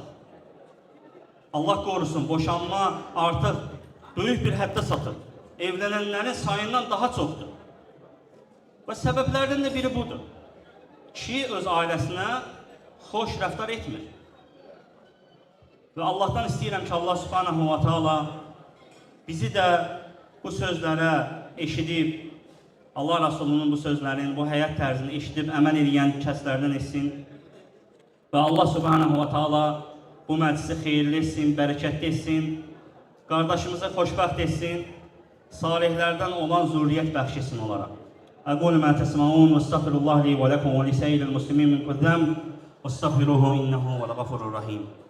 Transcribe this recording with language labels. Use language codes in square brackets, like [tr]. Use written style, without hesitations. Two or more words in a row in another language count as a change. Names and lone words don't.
[az] Allah qorusun, boşanma artıq böyük bir həddə satır. Evlənənlərin sayından daha çoxdur. Və səbəblərdən də biri budur. Kişi öz ailəsinə xoş rəftar etmir. Və Allahdan istəyirəm ki, [ar] الله سبحانه وتعالى [az] bizi də bu sözlərə eşidib, Allah Rasulunun bu sözlərini, bu həyat tərzini eşidib, əməl edən kəslərdən etsin. Və [ar] الله سبحانه وتعالى [az] bu məclisi xeyirli etsin, bərəkətli etsin, qardaşımızı xoşbəxt etsin, salihlərdən olan zürriyyət bəxş etsin onlara. [ar] أقول ما تسمعون وأستغفر الله لي ولكم ولسائر المسلمين من كل ذنب وأستغفره إنه هو الغفور الرحيم.